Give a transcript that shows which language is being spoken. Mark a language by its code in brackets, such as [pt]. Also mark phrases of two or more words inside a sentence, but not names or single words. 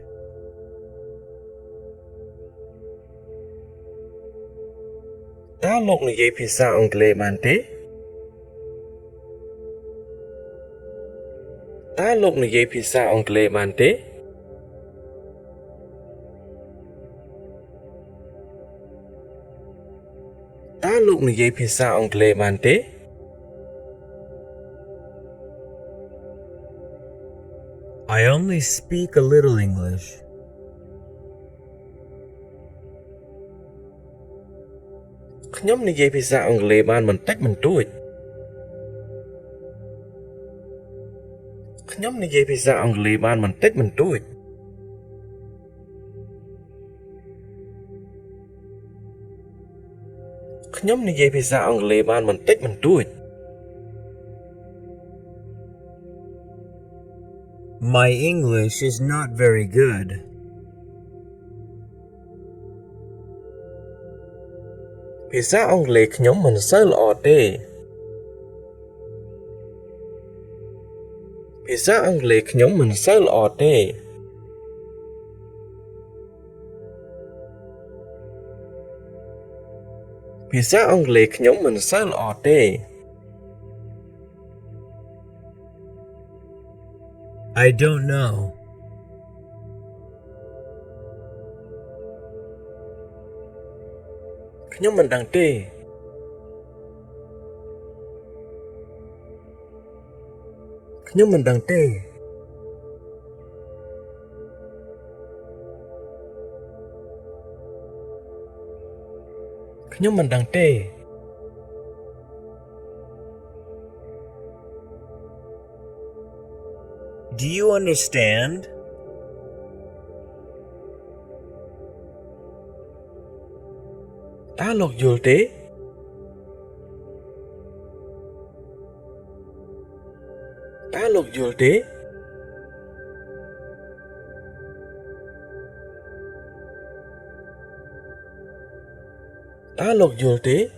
[km] តើលោកនិយាយភាសាអង់គ្លេសបានទេតើលោកនិយាយភាសាអង់គ្លេសបានទេតើលោកនិយាយភាសាអង់គ្លេសបានទេ [en] I only speak a little English. [km] ខ្ញុំនិយាយភាសាអង់គ្លេសបានបន្តិចបន្តួចខ្ញុំនិយាយភាសាអង់គ្លេសបានបន្តិចបន្តួចខ្ញុំនិយាយភាសាអង់គ្លេសបានបន្តិចបន្តួច [en] My English is not very good. [km] ភាសាអង់គ្លេសខ្ញុំមិនសូវល្អទេភាសាអង់គ្លេសខ្ញុំមិនសូវល្អទេភាសាអង់គ្លេសខ្ញុំមិនសូវល្អទេ [en] I don't know. [km] ខ្ញុំមិនដឹងទេខ្ញុំមិនដឹងទេខ្ញុំមិនដឹងទេ [en] Do you understand? [km] តើលោកយល់ទេតើលោកយល់ទេតើលោកយល់ទេ